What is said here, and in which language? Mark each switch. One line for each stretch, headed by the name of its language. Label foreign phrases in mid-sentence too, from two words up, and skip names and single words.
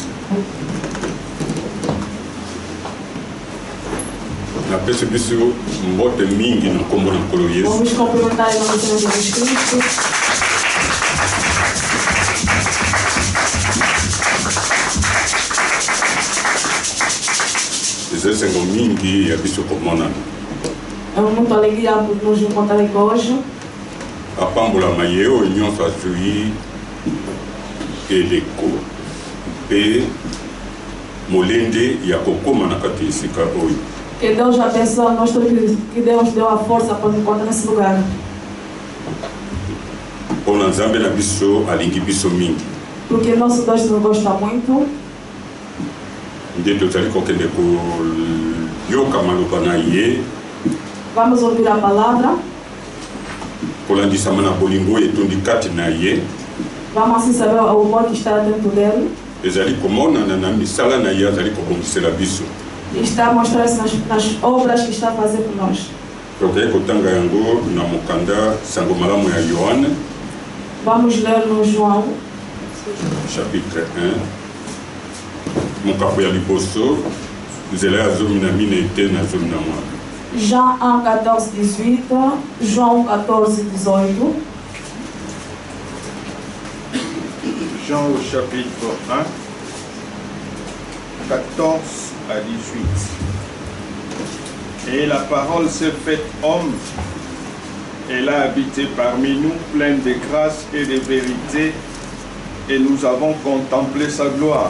Lingala: Napesi biso mbote mingi na kombo na nkolo Yesu.
Portuguese: Vamos cumprimentar em nome do Senhor Jesus Cristo.
Lingala: Ezesengo mingi ya biso komonana.
Portuguese: É muita alegria por nos encontrar aqui hoje.
Lingala: Apambolama ye oyo nyonso azwi eleko mpe molende ya kokóma na kati esika oyo.
Portuguese: Que Deus abençoe nós, que Deus deu a força para nos encontrar nesse lugar.
Lingala: Mpona nzambe na biso alingi biso mingi.
Portuguese: Porque nosso Deus nos gosta muito.
Lingala: Nde tozali kokende koyoka maloba na ye.
Portuguese: Vamos ouvir a palavra.
Lingala: Kolandisama na bolingo etondi kati na ye.
Portuguese: Vamos assim saber o amor que está dentro dele.
Lingala: Ezali komonana na misala na ye azali kobongisela biso.
Portuguese: E está a mostrar-se nas obras que está a fazer por nós.
Lingala: Tokei kotanga yango na mokanda sango malamu ya Yohane.
Portuguese: Vamos ler no João.
French: Chapitre 1.
Lingala: Mokapo ya liboso. Nzela ya zomi na mine ete na zomi na mwana.
French: Jean 1, 14, 18.
Portuguese: João 14, 18.
French: Jean au chapitre 1, 14 à 18. Et la parole s'est faite homme, elle a habité parmi nous, pleine de grâce et de vérité, et nous avons contemplé sa gloire.